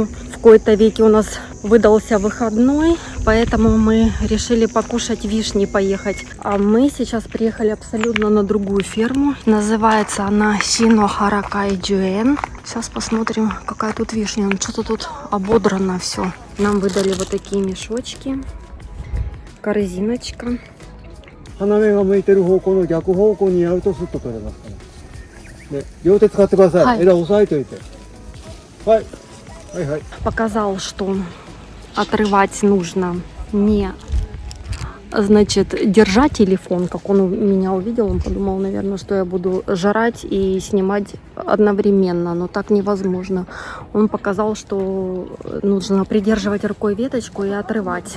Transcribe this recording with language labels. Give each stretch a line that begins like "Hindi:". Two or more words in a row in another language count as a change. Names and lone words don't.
Russian: В кои-то веки у нас выдался выходной, поэтому мы решили покушать вишни, поехать. А мы сейчас приехали абсолютно на другую ферму. Называется она Синохаракай-Джуэн. Сейчас посмотрим, какая тут вишня. Ну, что-то тут ободрано все. Нам выдали вот такие мешочки. Корзиночка.
Japanese: 花芽が向いてる方向の逆方向にやるとスッと取れますから。で、両手使ってください。はい。枝押さえといて。はい。はいはい。
Russian: Показал, что отрывать нужно не, значит, держать телефон, как он меня увидел, он подумал, наверное, что я буду жрать и снимать одновременно, но так невозможно. Он показал, что нужно придерживать рукой веточку и отрывать.